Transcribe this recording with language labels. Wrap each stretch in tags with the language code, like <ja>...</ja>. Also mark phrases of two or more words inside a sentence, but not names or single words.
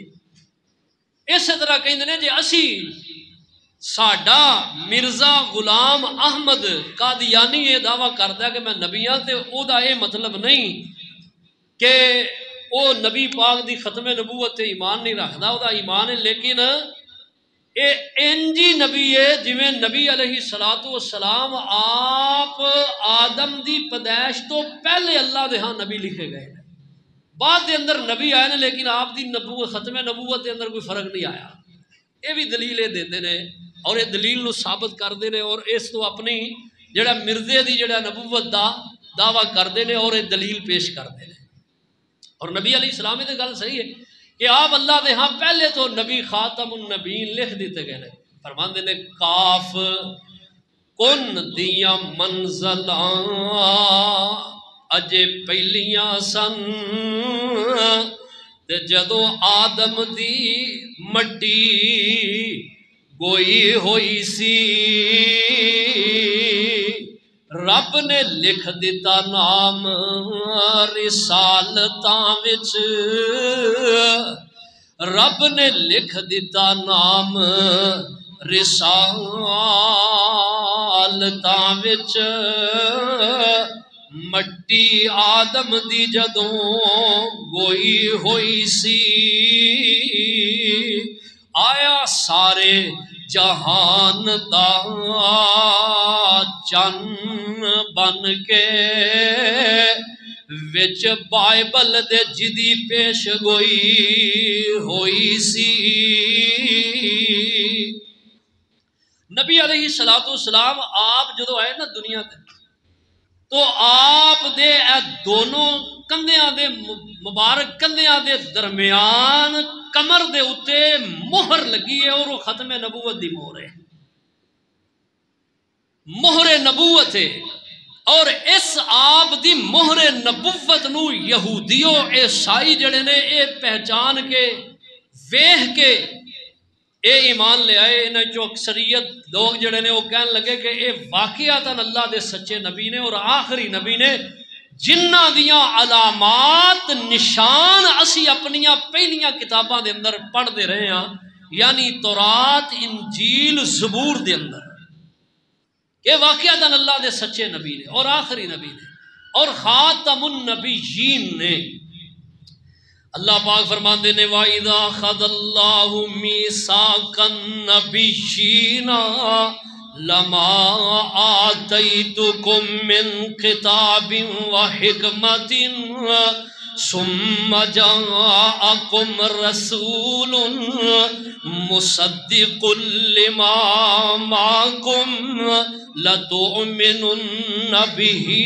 <pa>اسی طرح کہیں نے جی اسی ساڈا مرزا غلام احمد قادیانی</pa> <ur>یہ دعویٰ کرتا ہے کہ</ur> <pa>میں نبی ہاں، تے او دا یہ مطلب نہیں کہ او نبی پاک دی ختم نبوت تے ایمان نہیں رکھدا، او دا ایمان ہے، لیکن اے انجی نبی ہے جویں نبی علیہ السلام آپ آدم دی پیدائش تو پہلے اللہ دے ہاں نبی لکھے گئے ہیں. بعد دے اندر نبی آئے نے لیکن آپ دی نبوت ختم نبوت دے اندر کوئی فرق نہیں آیا. یہ بھی دلیل دیندے نے اور یہ دلیل نو ثابت کردے نے اور اس تو اپنی جڑا مرزے دی جڑا نبوت دا دعویٰ کردے نے اور یہ دلیل پیش کردے نے. اور نبی علیہ السلام دی گل صحیح ہے کہ آپ اللہ دے ہاں پہلے تو نبی خاتم النبیین لکھ دیتے گئے نے. فرماندے نے کاف کن دیاں منزلاں اجے پہلیاں سن تے جدو آدم دی مٹی گوئی ہوئی سی رب نے لکھ دیتا نام رسالتاں وچ، رب نے لکھ دیتا نام رسالتاں وچ. مٹی آدم دی جدوں گوئی ہوئی سی آیا سارے جہان دا چن بن کے وچ بائبل دے جدی پیش گوئی ہوئی سی. نبی علیہ السلام آپ جدو آئے نا دنیا تے تو آپ دے دونوں کندھیاں دے مبارک کندھیاں دے درمیان کمر دے اتے مہر لگی ہے</pa> <ur>اور وہ ختم نبوت</ur> <pa>دی مہر ہے، مہر نبوت ہے. اور اس آپ دی مہر نبوت نو یہودیو عیسائی جڑے نے اے پہچان کے ویہ کے اے ایمان لے آئے. انہیں جو اکثریت لوگ جڑے نے وہ کہنے لگے کہ اے واقعاتاً اللہ دے سچے نبی نے اور آخری نبی نے جنہ دیاں علامات نشان اسی اپنیاں پہلیاں کتاباں دے اندر پڑھ دے رہے ہیں، یعنی تورات انجیل زبور دے اندر، کہ واقعاتاً اللہ دے سچے نبی نے اور آخری نبی نے اور خاتم النبیین نے. اللہ پاک فرماندے نے</pa> <ar>وَإِذَا أَخَذَ اللَّهُ مِيثَاقَ النَّبِيِّينَ لَمَا آتَيْتُكُم مِّن كِتَابٍ وَحِكْمَةٍ ثُمَّ جَاءَكُمْ رَسُولٌ مُصَدِّقٌ لِّمَا مَعَكُمْ لَتُؤْمِنُنَّ بِهِ</ar>